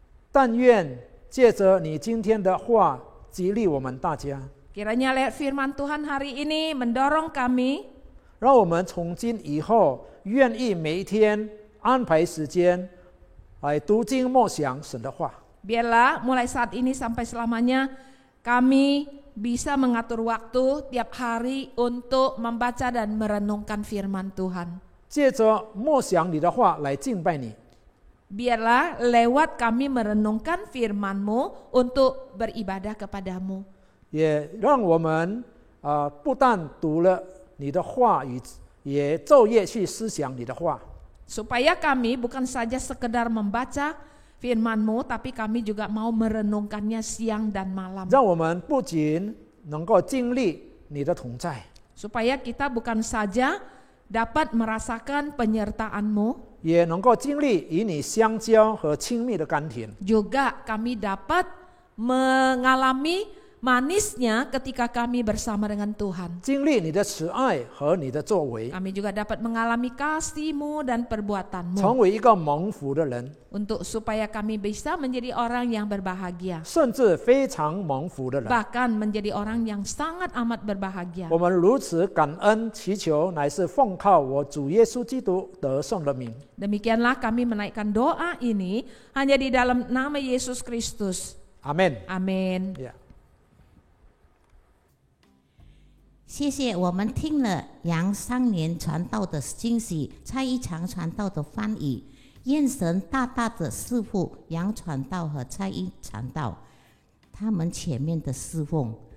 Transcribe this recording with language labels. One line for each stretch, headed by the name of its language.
Chinese: 但愿借着你今天的话激励我们大家，
Indonesian: Kiranya lewat firman Tuhan hari ini mendorong kami
Chinese: 让我们从今以后愿意每一天安排时间来读经默想神的话。
Indonesian: biarlah mulai saat ini sampai selamanya kami bisa mengatur waktu tiap hari untuk membaca dan merenungkan firman Tuhan.
Chinese: 借着默想你的话来敬拜你，
Indonesian: Biarlah lewat kami merenungkan firman-Mu untuk beribadah kepadamu.
Chinese: 也让我们不但读了你的话语，也昼夜去思想你的话。
Indonesian: Supaya kami bukan saja sekedar membaca firman-Mu, tapi kami juga mau merenungkannya siang dan malam.
Chinese: 让我们不仅能够经历你的同在，
Indonesian: Supaya kita bukan saja dapat merasakan penyertaan-Mu,
Chinese: 也能够经历与你相交和亲密的甘甜。
Indonesian: juga kami dapat mengalami manisnya ketika kami bersama dengan Tuhan.
Chinese: 经历你的慈爱和你的作为，
Indonesian: Kami juga dapat mengalami kasih-Mu dan perbuatan-Mu
Chinese: 成为一个蒙福的人，
Indonesian: untuk supaya kami bisa menjadi orang yang berbahagia,
Chinese: 甚至非常蒙福的人。
Indonesian: bahkan menjadi orang yang sangat amat berbahagia.
Chinese: 我们如此感恩祈求，乃是奉靠我主耶稣基督得胜的名。
Indonesian: Demikianlah kami menaikkan doa ini hanya di dalam nama Yesus Kristus.
Chinese: 阿门。
Indonesian: Amin. Yeah.
Chinese: 谢谢，我们听了杨三年传道的惊喜，蔡一强传道的翻译，愿神大大的赐福杨传道和蔡一传道他们前面的侍奉。